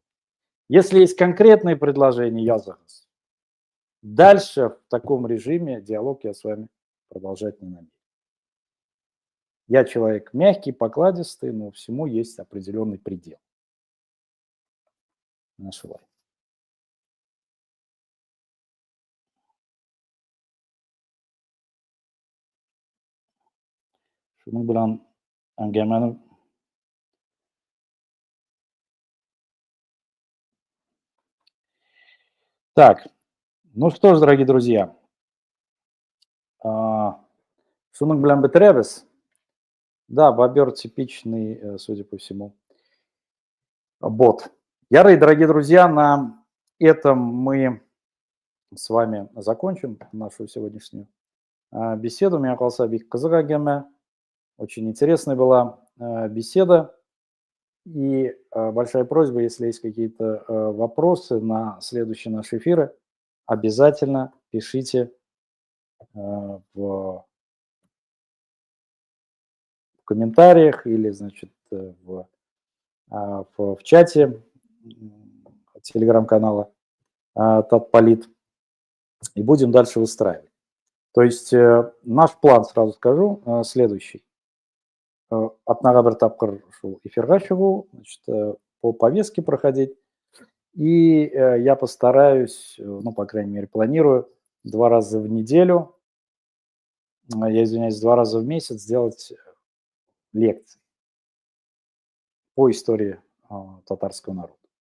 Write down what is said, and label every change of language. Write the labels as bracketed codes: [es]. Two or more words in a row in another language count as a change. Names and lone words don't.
[ru] Если есть конкретные предложения, я за вас. Дальше в таком режиме диалог я с вами продолжать не намерен. Я человек мягкий, покладистый, но всему есть определенный предел. Нашла. [tt] Шуның белән әңгәмәне [ru] Так, ну что ж, дорогие друзья, [tt] шуның белән бетерәбез. [ru] Да, бобер типичный, судя по всему, бот. Ярый, дорогие друзья, на этом мы с вами закончим нашу сегодняшнюю беседу. [tt] Меня калса бик кызык әңгәмә. [ru] Очень интересная была беседа. И большая просьба, если есть какие-то вопросы на следующие наши эфиры, обязательно пишите в комментариях или, значит, в чате телеграм-канала Татполит. И будем дальше выстраивать. То есть наш план, сразу скажу, следующий. [tt] Атнага бер тапкыр шул эфирга чыгу, [ru] значит, по повестке проходить. И я постараюсь, ну, по крайней мере, планирую 2 раза в неделю, я извиняюсь, 2 раза в месяц сделать лекции по истории татарского народа.